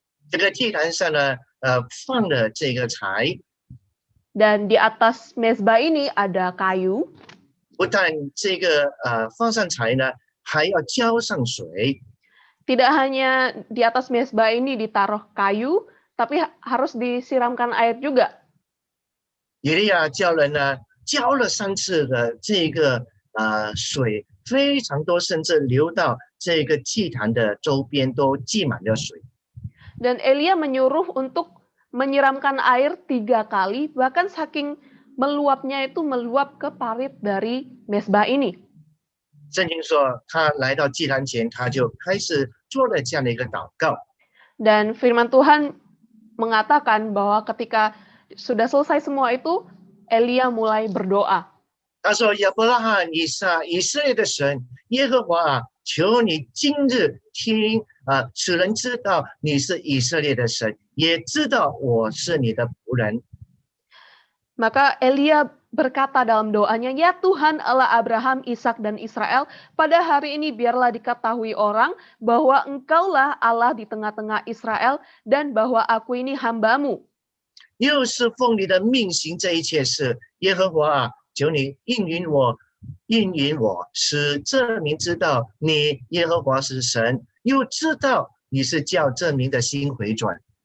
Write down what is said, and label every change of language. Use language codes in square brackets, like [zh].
[zh] 这个祭坛上呢，放了这个柴， [id] Dan di atas mezbah ini ada kayu. [zh] 不但这个放上柴呢，还要浇上水。 [id] Tidak hanya di atas mezbah ini ditaruh kayu, tapi harus disiramkan air juga. [zh] 以利亚叫人呢浇了3次的这个水，非常多，甚至流到这个祭坛的周边都积满了水。 [id] Dan Elia menyuruh untuk menyiramkan air 3 kali, bahkan saking meluapnya itu meluap ke parit dari mezbah ini. [zh] 圣经说，他来到祭坛前，他就开始做了这样的一个祷告。 [id] Dan firman Tuhan mengatakan bahwa ketika sudah selesai semua itu, Elia mulai berdoa. [zh] 他说：“亚伯拉罕、以撒、以色列的神耶和华啊，求你今日听使人知道你是以色列的神，也知道我是你的仆人。” [id] Maka Elia berkata dalam doanya, "Ya Tuhan Allah Abraham, Ishak dan Israel, pada hari ini biarlah diketahui orang bahwa Engkaulah Allah di tengah-tengah Israel dan bahwa aku ini hamba-Mu." [zh] 又是奉你的命行这一切事，耶和华啊，求你应允我，使这民知道你耶和华是神，又知道你是叫这民的心回转。